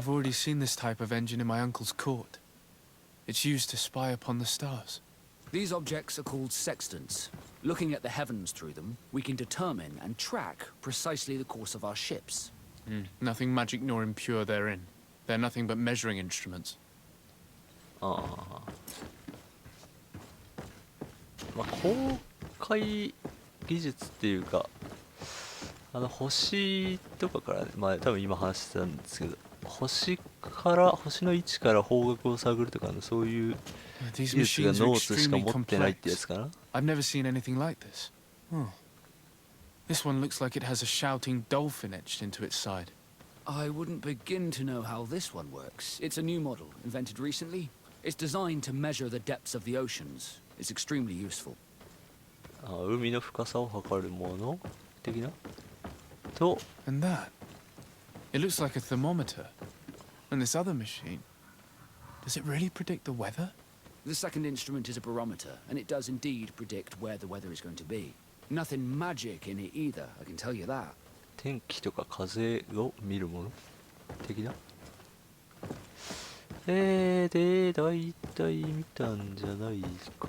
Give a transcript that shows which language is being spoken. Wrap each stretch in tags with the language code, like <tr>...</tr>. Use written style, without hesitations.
<en>I've already seen this type of engine in my uncle's court. It's used to spy upon the stars. These objects are called sextants. Looking at the heavens through them, we can determine and track precisely the course of our ships. Nothing magic nor impure therein. They're nothing but measuring instruments.</en> <ja>まあ公開技術っていうか、星とかから、まあ多分今話してたんですけど、星の位置から方角を探るとかのそういう技術がノーツしか持ってないってやつかな。</ja> <en>I've never seen anything like this. This one looks like it has a shouting dolphin etched into its side. I wouldn't begin to know how this one works. It's a new model, invented recently. It's designed to measure the depths of the oceans. It's extremely useful.</en> <ja>海の深さを測るもの的なと。</ja> <en>And that. It looks like a thermometer. And this other machine. Does it really predict the weather? The second instrument is a barometer, and it does indeed predict where the weather is going to be. Nothing magic in it either, I can tell you that.</en> <ja>天気とか風を見るもの的な。で、大体見たんじゃないか。</ja>